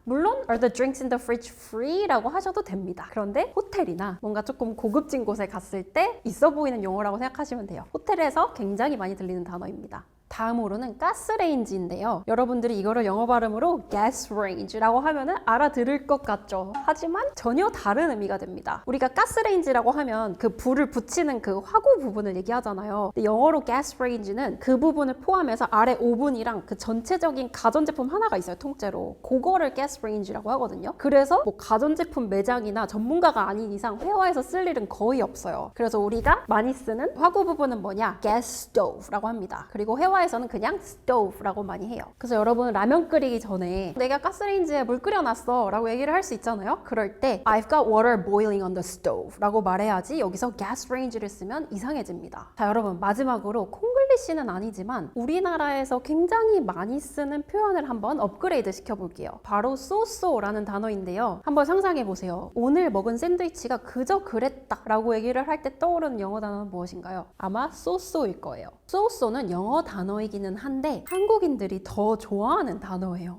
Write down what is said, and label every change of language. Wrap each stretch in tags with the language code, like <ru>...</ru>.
<en>물론 Are the drinks in the fridge free?</en> <ko>라고 하셔도 됩니다. 그런데 호텔이나 뭔가 조금 고급진 곳에 갔을 때 있어 보이는 용어라고 생각하시면 돼요. 호텔에서 굉장히 많이 들리는 단어입니다. 다음으로는 가스레인지인데요. 여러분들이 이거를 영어 발음으로 gas range라고 하면은 알아들을 것 같죠. 하지만 전혀 다른 의미가 됩니다. 우리가 가스레인지라고 하면 그 불을 붙이는 그 화구 부분을 얘기하잖아요. 근데 영어로 gas range는 그 부분을 포함해서 아래 오븐이랑 그 전체적인 가전제품 하나가 있어요. 통째로. 그거를 gas range라고 하거든요. 그래서 뭐 가전제품 매장이나 전문가가 아닌 이상 회화에서 쓸 일은 거의 없어요. 그래서 우리가 많이 쓰는 화구 부분은 뭐냐? gas stove라고 합니다. 그리고 회화에서는 그냥 stove라고 많이 해요. 그래서 여러분 라면 끓이기 전에 내가 가스레인지에 물 끓여놨어 라고 얘기를 할 수 있잖아요.</ko> <en>그럴 때 I've got water boiling on the stove</en> <ko>라고 말해야지 여기서 gas range를 쓰면 이상해집니다. 자 여러분 마지막으로 콩글리시는 아니지만 우리나라에서 굉장히 많이 쓰는 표현을 한번 업그레이드 시켜볼게요. 바로 so-so라는 단어인데요. 한번 상상해보세요. 오늘 먹은 샌드위치가 그저 그랬다 라고 얘기를 할 때 떠오르는 영어 단어는 무엇인가요? 아마 so-so일 거예요. so-so는 영어 단어이기는 한데 한국인들이 더 좋아하는 단어예요.</ko>